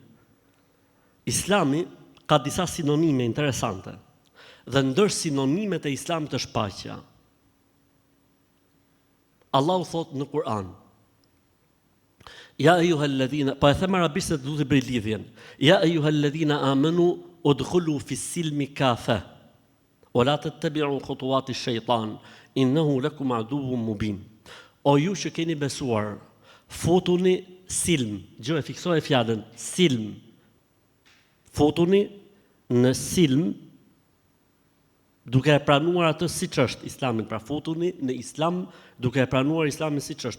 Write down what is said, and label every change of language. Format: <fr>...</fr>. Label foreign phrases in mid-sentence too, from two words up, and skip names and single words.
<sq>Islami ka disa sinonime interesante dhe ndër sinonimet e Islamit është paqja. Allahu thot në Kur'an,</sq> <ar>يا أيها الذين,</ar> <sq>pa e them arabisht se du të bëj lidhjen,</sq> <ar>يا أيها الذين آمنوا ادخلوا في السلم كافة ولا تتبعوا خطوات الشيطان إنه لكم عدو مبين.</ar> <sq>O ju që keni besuar, futuni silm, gjë e fiksoj fjalën silm. Futuni në silm, duke e pranuar atë siç është Islamin, pra futuni në Islam duke e pranuar Islamin siç është.</sq>